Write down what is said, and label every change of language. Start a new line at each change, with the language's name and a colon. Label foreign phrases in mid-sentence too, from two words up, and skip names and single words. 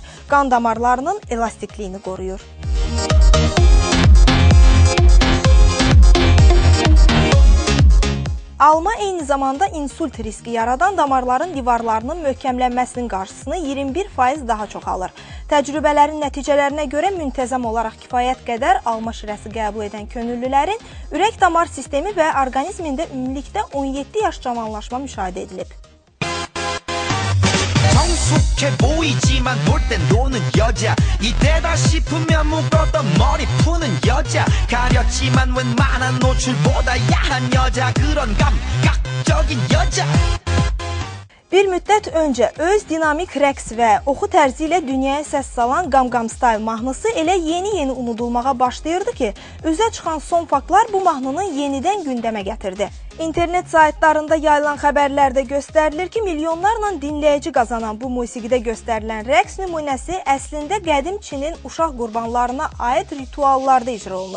Azerbaijani: Qan damarlarının elastikliyini qoruyur. Alma eyni zamanda insult riski yaradan damarların divarlarının möhkəmlənməsinin qarşısını 21% daha çox alır. Təcrübələrin nəticələrinə görə müntəzəm olaraq kifayət qədər alma şirəsi qəbul edən könüllülərin ürək damar sistemi və orqanizmində ümumilikdə 17 yaş cavanlaşma müşahidə edilib.
Korean: 성숙해 보이지만 놀 땐 노는 여자 이때다 싶으면 묶었던 머리 푸는 여자 가렸지만 웬만한 노출보다 야한 여자 그런 감각적인 여자
Azerbaijani: Bir müddət öncə öz dinamik rəqs və oxu tərzi ilə dünyaya səs salan Gangnam Style mahnısı elə yeni-yeni unudulmağa başlayırdı ki, üzə çıxan son faktlar bu mahnını yenidən gündəmə gətirdi. İnternet saytlarında yayılan xəbərlərdə göstərilir ki, milyonlarla dinləyici qazanan bu musiqidə göstərilən rəqs nümunəsi əslində qədim Çinin uşaq qurbanlarına aid rituallarda icra olunub.